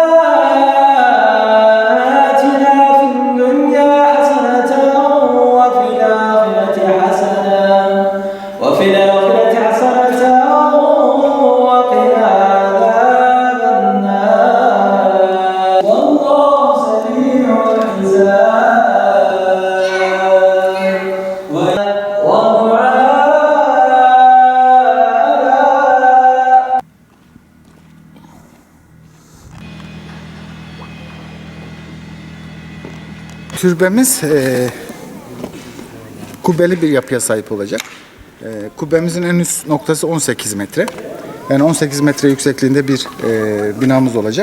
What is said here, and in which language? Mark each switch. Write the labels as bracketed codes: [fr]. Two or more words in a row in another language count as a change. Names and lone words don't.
[ar] وفي الآخرة حسنة وقنا عذاب النار والله سريع الحساب ودعاء. [tr] Türbemiz kubbeli bir yapıya sahip olacak. Kubbemizin en üst noktası 18 metre. Yani 18 metre yüksekliğinde bir binamız olacak.